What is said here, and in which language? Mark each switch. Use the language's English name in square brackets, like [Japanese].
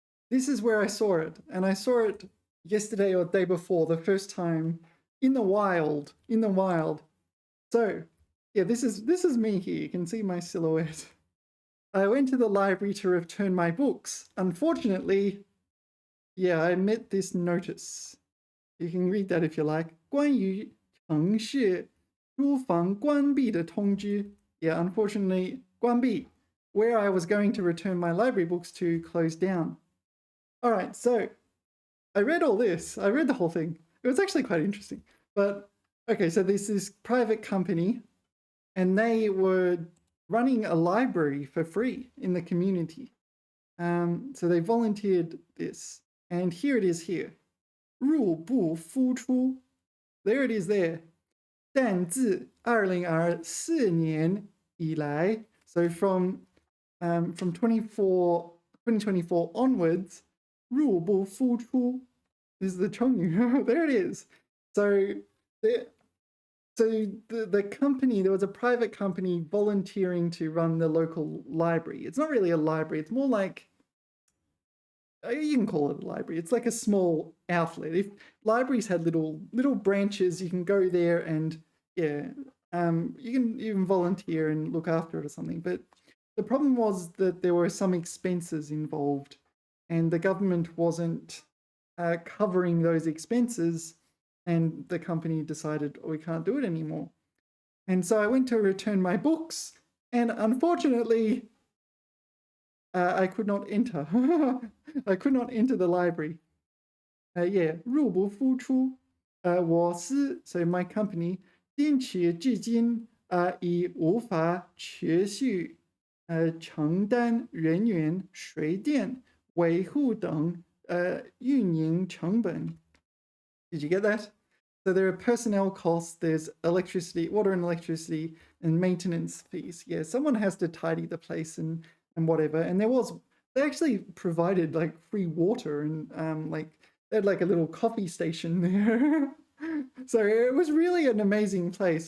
[English] This is where I saw it, and I saw it yesterday or the day before, the first time in the wild. So yeah, this is me here. You can see my silhouette. I went to the library to return my books. Unfortunately, yeah, I met this notice. You can read that if you like. [Chinese] 关于城市书房关闭的通知. [English] Yeah, unfortunately, 关闭, where I was going to return my library books to, closed down. All right, so I read all this. I read the whole thing. It was actually quite interesting. But okay, so this is private company, and they were running a library for free in the community. So they volunteered this, and here it is here. [Chinese] 入不敷出. [English] There it is there. [Chinese] 但自2024年以来, [English] so from 2024 onwards, [Chinese] 入不敷出. [English] This is the 成语. There it is. So the company, there was a private company volunteering to run the local library. It's not really a library. It's more like, you can call it a library. It's like a small outlet. If libraries had little branches, you can go there and yeah, you can even volunteer and look after it or something. But the problem was that there were some expenses involved, and the government wasn't covering those expenses, and the company decided, oh, we can't do it anymore. And so I went to return my books, and unfortunately, I could not enter. I could not enter the library. Yeah, [Chinese] 入不敷出. 我司, [English] so my company, [Chinese] 坚持至今已无法持续承担人员、水电、维护等运营成本. [English] Did you get that? So there are personnel costs, there's electricity, water and electricity, and maintenance fees. Yeah, someone has to tidy the place and whatever. And they actually provided like free water, and like they had like a little coffee station there. So it was really an amazing place.